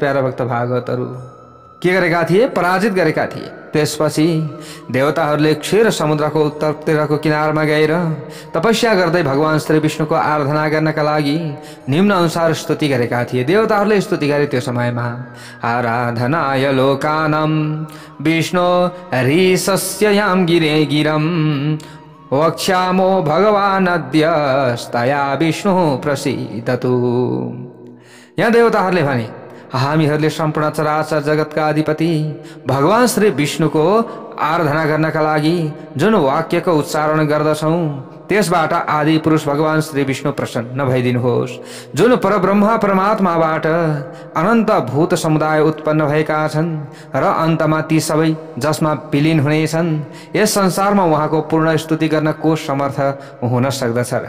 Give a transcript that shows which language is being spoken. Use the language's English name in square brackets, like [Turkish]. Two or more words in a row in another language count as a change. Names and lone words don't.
[Nepali] प्यारा भक्त भागवतहरू के गरेका थिए? पराजित गरेका थिए। त्यसपछि देवताहरूले क्षीर समुद्रको उत्तरतिरको किनारमा गएर तपस्या गर्दै भगवान श्री विष्णुको आराधना गर्नका लागि निम्न अनुसार स्तुति गरेका थिए। देवताहरूले स्तुति गरे त्यो समयमा, [Sanskrit] आराधनाय लोकानां विष्णु ऋषस्ययां गिरे गिरं वक्ष्यामो भगवान् अद्यस्तया विष्णु प्रसीदतु। [Nepali] यहाँ देवताहरूले भने, हामीहरूले सम्पूर्ण चराचर जगतका अधिपति भगवान श्री विष्णुको आराधना गर्नका लागि जुन वाक्यको उच्चारण गर्दछौं त्यसबाट आदि पुरुष भगवान श्री विष्णु प्रसन्न भइदिनुहोस्। जुन परब्रह्म परमात्माबाट अनन्त भूत समुदाय उत्पन्न भएका छन् र अन्तमा ती सबै जसमा विलीन हुनेछन्, यस संसारमा उहाँको पूर्ण स्तुति गर्न को समर्थ हुन सक्दछ र?